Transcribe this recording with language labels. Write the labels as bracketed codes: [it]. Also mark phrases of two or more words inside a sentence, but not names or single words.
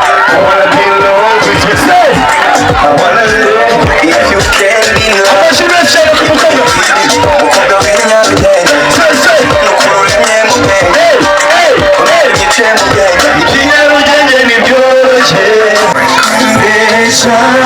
[en] I wanna be in love with you. Say, I wanna live if you can be loved. [rw] Amashyi menshi cyane ku mukobwa. Umukobwa w'inyange. [en] Say, say. [rw] Ni uko uremye mu bwenge. Hey, hey, hey. Uremye mu bwenge. Ikinyarugenge ni byoroshye. Mbesha.